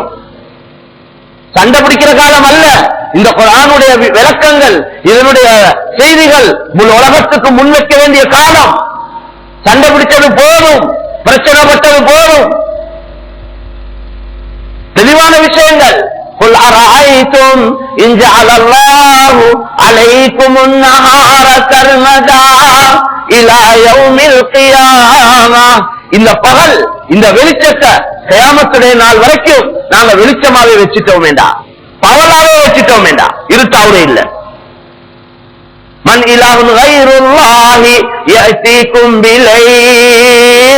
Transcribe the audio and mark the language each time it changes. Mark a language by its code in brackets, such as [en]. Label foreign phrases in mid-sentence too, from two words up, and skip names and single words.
[ta] சண்டை பிடிக்கிற காலம் அல்ல. இந்த குர்ஆனுடைய விளக்கங்கள், இதனுடைய செய்திகள் முழு உலகத்துக்கு முன்வைக்க வேண்டிய காலம். சண்டை பிடிச்சது போதும், பிரச்சனைப்பட்டது போதும். தெளிவான விஷயங்கள். [ar] قل أرأيتم إن جعل الله عليكم النهار سرمدا إلى يوم القيامة. [ta] இந்த பகல், இந்த வெளிச்சத்தை கியாமத்துடைய நாள் வரைக்கும் நாங்க வெளிச்சமாவே வச்சுட்டோம் வேண்டாம், பகலாவே வச்சுட்டோம் வேண்டாம், இருட்டாவே இல்ல. [ar] من إله غير الله يأتيكم بليل.